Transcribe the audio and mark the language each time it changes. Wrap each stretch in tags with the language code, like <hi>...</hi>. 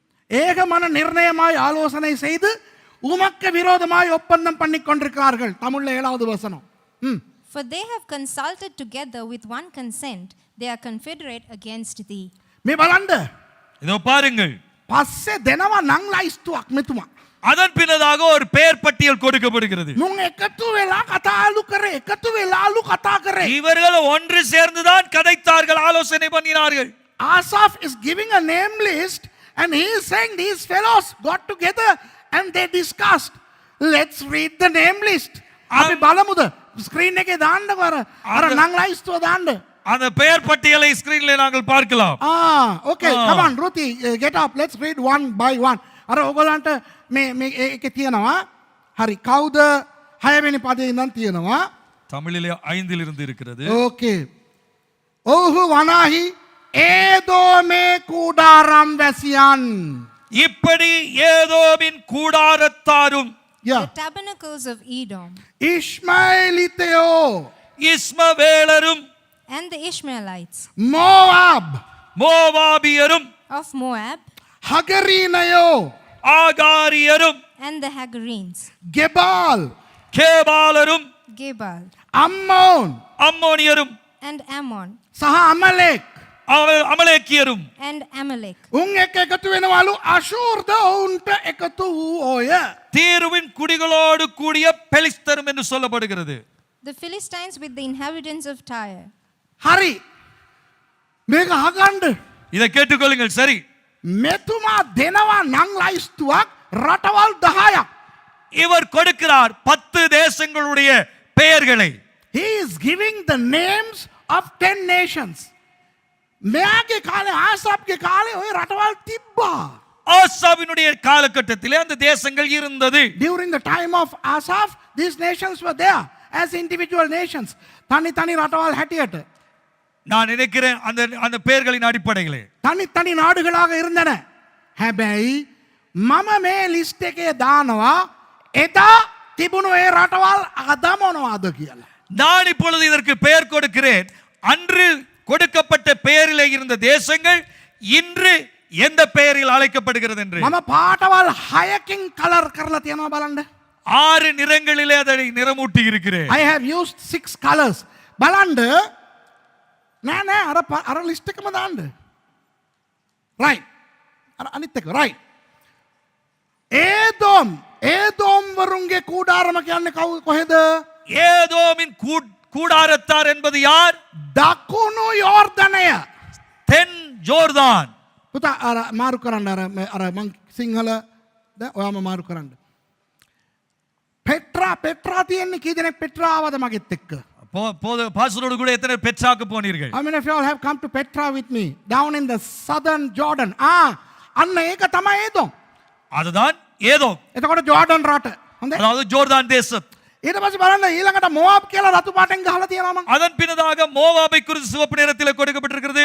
<ta>ஏகமான நிர்ணயமாய் ஆலோசனை செய்து உமக்கு விரோதமாய் ஒப்பந்தம் பண்ணி கொண்டிருக்கிறார்கள். தமிழ்ல 7வது வசனம்.</ta> <en>For they have consulted together with one consent, they are confederate against thee.</en> <si>මේ බලන්න.</si> <ta>இதோ பாருங்கள்,</ta> <si>පස්සේ දෙනවා නං ලයිස්තුවක් මෙතුමා.</si> <ta>அதன் பின்னதாக ஒரு பெயர் பட்டியல் கொடுக்கப்படுகிறது.</ta> <si>මුන් එකතු වෙලා කතාලු කරේ, එකතු වෙලාලු කතා කරේ.</si> <ta>இவர்கள் ஒன்று சேர்ந்துதான் கதைத்தார்கள், ஆலோசனை பண்ணினார்கள்.</ta> <en>Asaph is giving a name list and he is saying these fellows got together and they discussed. Let's read the name list.</en> <si>අපි බලමුද? ස්ක්‍රීන් එකේ දාන්නකො අර නං ලයිස්තුව දාන්න.</si> <ta>அந்த பெயர் பட்டியலை ஸ்கிரீன்ல நாங்கள் பார்க்கலாம்.</ta> <en>Okay, come on Ruthie, get up. Let's read one by one.</en> <si>අර ඔයගොල්ලන්ට මේ එකේ තියෙනවා. හරි, කවුද 6 වෙනි පදේ ඉඳන් තියෙනවා.</si> <ta>தமிழிலே 5 இருந்து இருக்கிறது.</ta> <si>Okay. ඔහු වනාහි ඒදෝමේ කුඩාරම් වැසියන්.</si> <ta>இப்படி ஏதோமின் கூடாரத்தாரும்</ta> <en>Yeah. The tabernacles of Edom</en> <si>ඉශ්මාኤලිතයෝ,</si> <ta>இஸ்மவேலரும்</ta> <en>and the Ishmaelites</en> <si>මෝවාබ්,</si> <ta>மோவாபியரும்</ta> <en>of Moab</en> <si>හගරීනයෝ,</si> <ta>ஆகாரியரும்</ta> <en>and the Hagarenes,</en> <si>ගෙබාල්,</si> <ta>கேபாலரும்</ta> <en>Gebal</en> <si>අම්මෝන්</si> <ta>அம்மோனியரும்</ta> <en>and Ammon</en> <si>සහ අමලෙක්.</si> <ta>அமலேக்கியரும்</ta> <en>and Amalek.</en> <si>උන් එක්ක එකතු වෙනවලු අශූර්ද ඔවුන්ට එකතු වූ ඔය.</si> <ta>தீருவின் குடிகளோடு கூடிய பெலிஸ்தரும் என்று சொல்லப்படுகிறது.</ta> <en>The Philistines with the inhabitants of Tyre.</en> <si>හරි, මේක අහගන්න.</si> <ta>இதை கேட்டுக்கொள்ளுங்கள். சரி,</ta> <si>මෙතුමා දෙනවා නං ලයිස්තුවක් රටවල් 10ක්.</si> <ta>இவர் கொடுக்கிறார் 10 தேசங்களுடைய பெயர்களை.</ta> <en>He is giving the names of 10 nations.</en> <si>මෙයාගේ කාලේ ආසාප්ගේ කාලේ ඔය රටවල් තිබ්බා.</si> <ta>ஆசாவினுடைய காலகட்டத்திலே அந்த தேசங்கள் இருந்தது.</ta> <en>During the time of Asaph, these nations were there as individual nations.</en> <si>තනි තනි රටවල් හැටියට.</si> <ta>நான் நினைக்கிறேன் அந்த அந்த பெயர்களின் அடிப்படையிலே</ta> <si>තනි තනි</si> <ta>නාடுகளாக இருந்தன.</ta> <si>හැබැයි මම මේ ලිස්ට් එකේ දානවා එදා තිබුණු ඒ රටවල් අද මොනවද කියලා.</si> <ta>நான் இப்பொழுது இதற்கு பெயர் கொடுக்கிறேன். அன்று கொடுக்கப்பட்ட பெயரிலே இருந்த தேசங்கள் இன்று எந்த பெயரில் அழைக்கப்படுகிறது என்று.</ta> <si>මම පාටවල් 6කින් කලර් කරලා තියෙනවා බලන්න.</si> <ta>6 நிறங்களிலே அதை நிறமூட்டி இருக்கிறேன்.</ta> <en>I have used 6 colors.</en> <si>බලන්න. නෑ අර ලිස්ට් එකම දාන්න. right. අර අනිත් එක right. ඒදෝම් වරුන්ගේ කූඩාරම කියන්නේ කොහෙද?</si> <ta>ஏதோமின் கூடாரத்தார் என்பது யார்?</ta> <si>දකුණු යෝර්දනය.</si> <ta>தென் ஜோர்தான்.</ta> <si>පුතා අර මාරු කරන්න අර මං සිංහල ඔයාම මාරු කරන්න. පෙට්‍රා තියෙන්නේ කී දෙනෙක් පෙට්‍රා ආවද මගෙත් එක්ක?</si> <ta>பாஸ்டரோடு கூட எத்தனை பெற்றாக்க போனீர்கள்?</ta> <en>How many of you all have come to Petra with me down in the southern Jordan?</en> <si>අන්න ඒක තමයි ඒදෝම්.</si> <ta>அதுதான் ஏதோம்.</ta> <si>එතකොට ජෝර්ඩන් රට. හොඳයි.</si> <ta>அதாவது ஜோர்தான் தேசம்.</ta> <si>ඊට පස්සේ බලන්න ඊළඟට මොවාබ් කියලා රතු පාටෙන් ගහලා තියෙනවා මං.</si> <ta>அதன் பின்னதாக மோவாபை குறித்து சிவப்பு நிறத்தில் கொடுக்கப்பட்டிருக்கிறது.</ta>